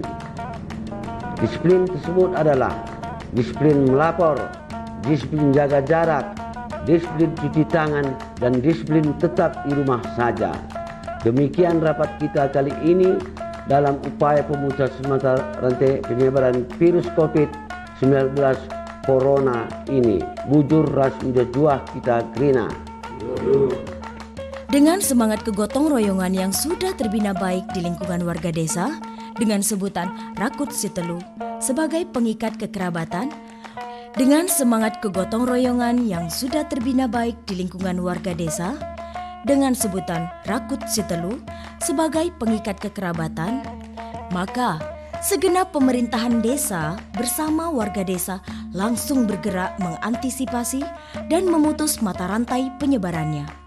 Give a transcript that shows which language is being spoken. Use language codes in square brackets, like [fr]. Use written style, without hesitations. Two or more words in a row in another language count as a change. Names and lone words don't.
[id] Disiplin tersebut adalah disiplin melapor, disiplin jaga jarak, disiplin cuci tangan, dan disiplin tetap di rumah saja. Demikian rapat kita kali ini dalam upaya pemutus mata rantai penyebaran virus COVID-19 Corona ini. [btx] Bujur ras menjuah kita krina. [id] Dengan semangat kegotong royongan yang sudah terbina baik di lingkungan warga desa dengan sebutan Rakut Sitelu sebagai pengikat kekerabatan, dengan semangat kegotong royongan yang sudah terbina baik di lingkungan warga desa dengan sebutan Rakut Sitelu sebagai pengikat kekerabatan, maka segenap pemerintahan desa bersama warga desa langsung bergerak mengantisipasi dan memutus mata rantai penyebarannya.